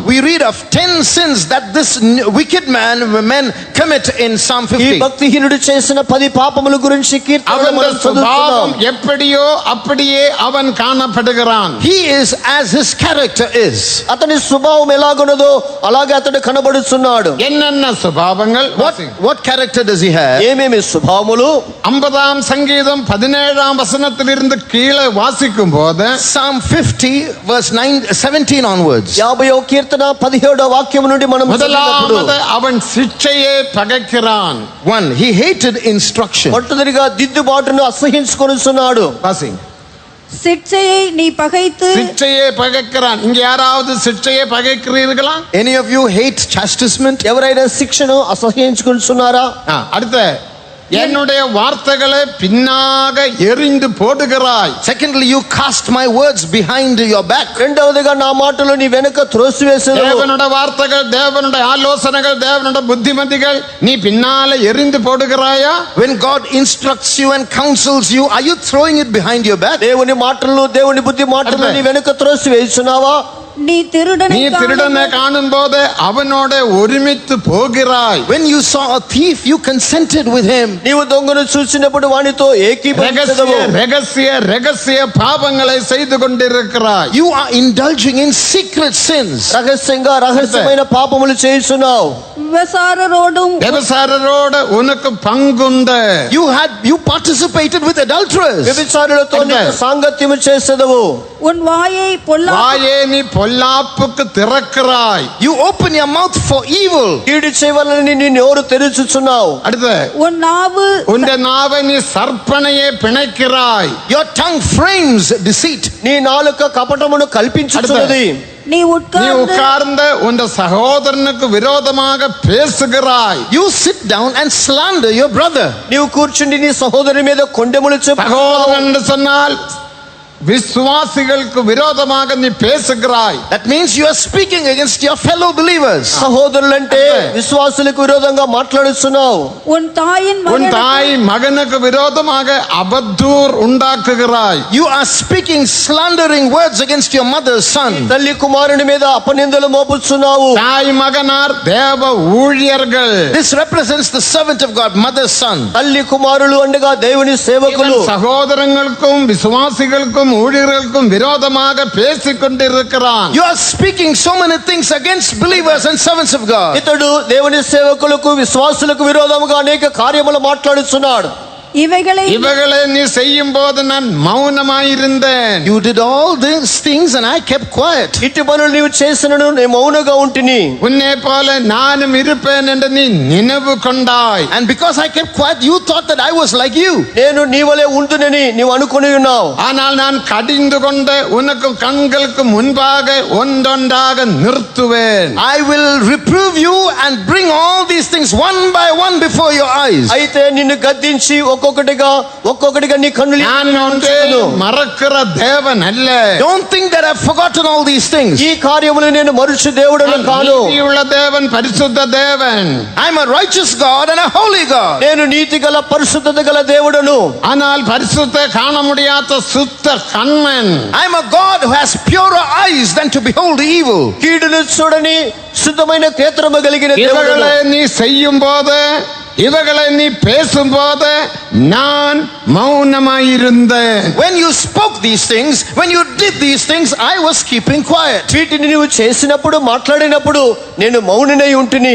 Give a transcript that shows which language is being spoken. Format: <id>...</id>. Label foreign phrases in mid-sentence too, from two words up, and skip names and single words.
<en>We read of 10 sins that this wicked men commit in Psalm</en> <te>ఈ</te> <en>50.</en> <te>భక్తిహీనుడు చేసిన 10 పాపముల గురించి కీర్తనలో</te> <ta>அவன்</ta> <te>మనం చదువుతున్నాం.</te> <ta>சுபாவம் எப்படியோ அப்படியே அவன் காணப்படுகிறான்.</ta> <en>He is as his character is.</en> <te>అతని స్వభావం ఎలాగున్నదో అలాగే అతడు కనబడుతున్నాడు.</te> <ta>என்னென்ன சுபாவங்கள்?</ta> <en>What character does he have?</en> <te>ఏమేమి స్వభావములు?</te> <ta>50ஆம் சங்கீதம் 17ஆம் வசனத்திலிருந்து கீழே வாசிக்கும் போது</ta> <en>Psalm 50 verse 17 onwards.</en> <te>50వ కీర్తన 17వ వాక్యం నుండి మనం చదివినప్పుడు</te> <ta>முதலாவது அவன் சிட்சையை பகைக்கிறான்.</ta> <en>1. He hated instruction.</en> <te>మొట్టమొదటిగా దిద్దుబాటును అసహించుకొనుచున్నాడు.</te> <ta>வாசிங்க. சிற்சையை நீ பகைத்து சிட்சையை பகைக்கிறான். இங்க யாராவது சிட்சையை பகைக்கிறீர்களா?</ta> <en>Any of you hate chastisement?</en> <te>ఎవరైనా శిక్షను అసహించుకొనుచున్నారా?</te> <ta>அடுத்த என்னுடைய வார்த்தைகளை பின்னாக எறிந்து போடுகிறாய்.</ta> <en>Secondly, you cast my words behind your back.</en> <te>రెండవదిగా నా మాటలు నీ వెనుక త్రోసివేసెదవు.</te> <ta>தேவனுடைய வார்த்தைகள், தேவனுடைய ஆலோசனைகள், தேவனுடைய புத்திமதிகள் நீ பின்னால எறிந்து போடுகிறாயா?</ta> <en>When God instructs you and counsels you, are you throwing it behind your back?</en> <te>దేవుని మాటలు దేవుని బుద్ధి మాటలు నీ వెనుక త్రోసివేయుచున్నావా?</te> <ta>நீ திருடனை காணும் போது அவனோட ஒருமித்து போகிறாய்.</ta> <en>When you saw a thief, you consented with him.</en> <te>నీవు దొంగను చూసినప్పుడు వానితో ఏకీభవించదవు.</te> <ta>ரகசிய பாவங்களை செய்து கொண்டிருக்கிறாய்.</ta> <en>You are indulging in secret sins.</en> <te>రహస్యమైన పాపములు చేయుచున్నావు.</te> <ta>వ్యభిచారரோடு உனக்கு பங்குண்டு.</ta> <en>You participated with adulterers.</en> <te>వ్యభిచారులతో నీవు సాంగత్యము చేసేదవు.</te> <ta>உன் வாயை நீ பொல்லாப்புக்கு திறக்கிறாய்.</ta> <en>You open your mouth for evil.</en> <te>కీడు చేయవలనని నీ నోరు తెరుచుచున్నావు.</te> <ta>அடுத்து உன் நாவை நீ சற்பனையை பிணைக்கிறாய்.</ta> <en>Your tongue frames deceit.</en> <te>నీ నాలుక కపటమును కల్పించుచున్నది.</te> <ta>நீ உட்கார்ந்த உன் சகோதரனுக்கு விரோதமாக பேசுகிறாய்.</ta> <en>You sit down and slander your brother.</en> <te>నీవు కూర్చుండి నీ సహోదరుని మీద కొండెములు చెప్పు.</te> <ta>சகோதரன் என்று சொன்னால் விசுவாசிகளுக்கு விரோதமாக நீ பேசுகிறாய்.</ta> <en>That means you are speaking against your fellow believers.</en> <te>సహోదరులంటే విశ్వాసులకు విరోధంగా మాట్లాడుతున్నావు.</te> <ta>உன் தாய் மகனுக்கு விரோதமாக அவதூறு உண்டாக்குகிறாய்.</ta> <en>You are speaking slandering words against your mother's son.</en> <te>తల్లి కుమారుని మీద అపనిందలు మోపుచున్నావు.</te> <ta>தாய் மகனார் தேவ ஊழியர்கள்.</ta> <en>This represents the servant of God, mother's son.</en> <te>తల్లి కుమారులు అనగా దేవుని సేవకులు.</te> <ta>சகோதரங்களுக்கும் விசுவாசிகளுக்கும் ஊழியர்களுக்கும் விரோதமாக பேசிக் கொண்டிருக்கிறான்.</ta> <en>You are speaking so many things against believers and servants of God.</en> <te>ఇతడు దేవుని సేవకులకు విశ్వాసులకు విరోధముగా అనేక కార్యములు మాట్లాడుచున్నాడు.</te> <ta>இவைகளை நீ செய்யும் போது நான் மௌனமாயிருந்தேன்.</ta> <en>You did all these things and I kept quiet.</en> <te>ఇటు పనులు నీవు చేసినను నేను మౌనంగా ఉంటిని.</te> <ta>உன்னை போல நானும் இருப்பேன் என்று நீ நினைவு கொண்டாய்.</ta> <en>And because I kept quiet, you thought that I was like you.</en> <te>నేను నీ వలె ఉంటునని నీవు అనుకుని ఉన్నావు.</te> <ta>ஆனால் நான் கடிந்து கொண்டு உனக்கு கண்களுக்கு முன்பாக ஒன்றொன்றாக நிறுத்துவேன்.</ta> <en>I will reprove you and bring all these things one by one before your eyes.</en> <te>అయితే నిన్ను గద్దించి ఒక్కొక్కటిగా నీ కన్నులు</te> <ta>நான் ஒன்றையும் மறக்கிற தேவன் அல்ல.</ta> <en>Don't think that I've forgotten all these things.</en> <te>ఈ కార్యములు నేను మరుచు దేవుడను కాను.</te> <ta>நீதியுள்ள தேவன், பரிசுத்த தேவன்.</ta> <en>I'm a righteous God and a holy God.</en> <te>నేను నీతి గల పరిశుద్ధత గల దేవుడను.</te> <ta>ஆனால் பரிசுத்த காண முடியாத சுத்த கண்மன்.</ta> <en>I'm a God who has purer eyes than to behold evil.</en> <te>కీడును చూడని శుద్ధమైన నేత్రము కలిగిన దేవుడను.</te> <ta>இவைகளை நீ செய்யும் போது, இவைகளை நீ பேசும்போது நான் மௌனமாயிருந்தேன்.</ta> <en>When you spoke these things, when you did these things, I was keeping quiet.</en> <te>వీటిని నీవు చేసినప్పుడు మాట్లాడినప్పుడు నేను మౌనినై ఉంటిని.</te>